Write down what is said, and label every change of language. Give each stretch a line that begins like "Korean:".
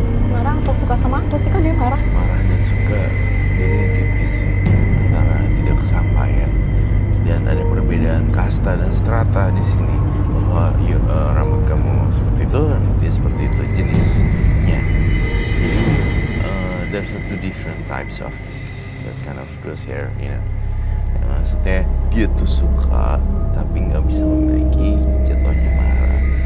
Indonesian: Marah atau suka sama aku sih? Kok dia marah? Marah dan suka bedanya tipis sih, antara tidak kesampaian dan ada perbedaan kasta dan strata di sini, bahwa rambut kamu seperti itu, rambut dia seperti itu jenisnya. Jadi
English: there's two different types of that kind of those hair, you know.
Indonesian: Maksudnya dia tuh suka tapi nggak bisa memiliki, jatuhnya marah.